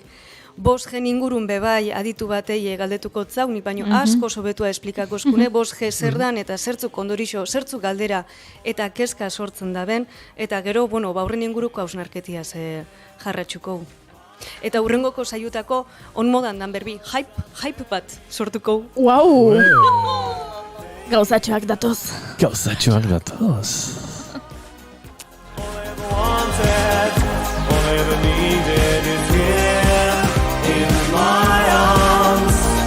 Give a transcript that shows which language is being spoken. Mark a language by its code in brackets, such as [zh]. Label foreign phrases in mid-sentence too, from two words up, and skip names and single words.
[eu] 5G ingurun bebai aditu batei galdetuko zau, ni baino asko sobetua esplikako eskune, 5G zer dan eta zertzuk ondorixo, zertzuk galdera eta kezka sortzen da ben, eta gero, horren inguruko hausnarketia jarratxuko. Eta hurrengoko saiutako onmodan dan berbi, hype bat sortuko. Wow! Gauzatxoak datoz. Gauzatxoak datoz. [en] All I ever needed is here in my arms.